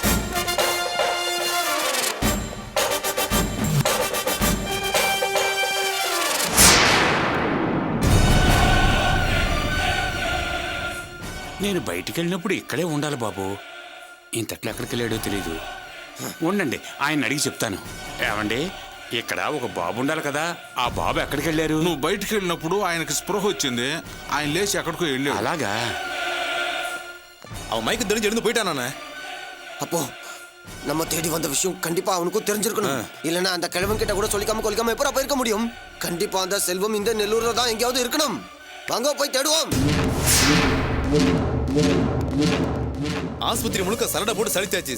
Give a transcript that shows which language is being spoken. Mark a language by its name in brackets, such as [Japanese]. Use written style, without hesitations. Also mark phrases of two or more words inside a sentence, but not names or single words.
[Telugu] నేను బయటికి వెళ్ళినప్పుడు ఇక్కడే ఉండాలి బాబు. ఇంతట్లో ఎక్కడికి వెళ్ళాడో తెలీదు. ఉండండి, ఆయన అడిగి చెప్తాను. ఏమండి, ఇక్కడ ఒక బాబు ఉండాలి కదా, ఆ బాబు ఎక్కడికి వెళ్ళారు? నువ్వు బయటికి వెళ్ళినప్పుడు ఆయనకి స్పృహ వచ్చింది. ఆయన లేచి ఎక్కడికో వెళ్ళాడు. అలాగా? [Tamil] அவன் மைக்கு தெரிஞ்சு எழுந்து போயிட்டானே. அப்போ நம்ம தேடி வந்த விஷயம் கண்டிப்பா அவனுக்கும் தெரிஞ்சிருக்கணும். இல்லனா அந்த கிழவன் கிட்ட கூட சொல்லிக்காம கொல்லிக்காம எப்பறம் போயிருக்க முடியும்? கண்டிப்பா அந்த செல்வம் இந்த நெல்லூர்ல தான் எங்கேயாவது இருக்கணும். வாங்க போய் தேடுவோம். ஆஸ்பத்திரி முழுக்க சரடை போட்டு சலித்தாச்சு.